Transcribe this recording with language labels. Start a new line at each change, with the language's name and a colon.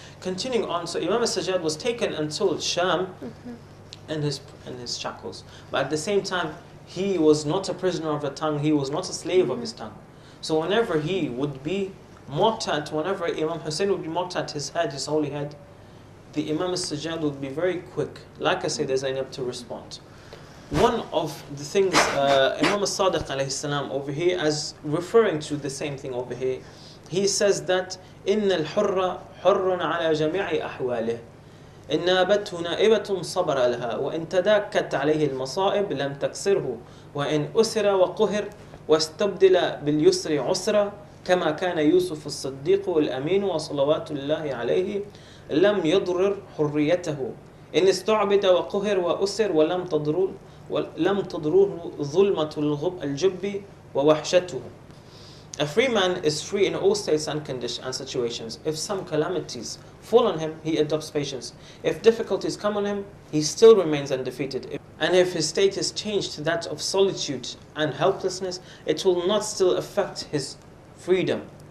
English: Continuing on, so Imam Al-Sajjad was taken until Sham in his shackles. But at the same time, he was not a prisoner of the tongue, he was not a slave of his tongue. So whenever he would be mocked at, whenever Imam Hussein would be mocked at his head, his holy head, the Imam Al-Sajjad would be very quick, like I said, Zainab, to respond. one of the things Imam al-Sadiq alayhi salam over here, as referring to the same thing over here, he says that
Arabic: إن الحر حر على جميع أحواله إن نابته نائبة صبر لها وإن تداكت عليه المصائب لم تكسره وإن أسر وقهر واستبدل باليسر عسرا كما كان يوسف الصديق الأمين وصلوات الله عليه لم يضرر حريته إن استعبد وقهر وأسر ولم تضروه ظلمة الجب ووحشته.
English: A free man is free in all states and conditions and situations. If some calamities fall on him, he adopts patience. If difficulties come on him, he still remains undefeated. And if his state is changed to that of solitude and helplessness, it will not still affect his freedom.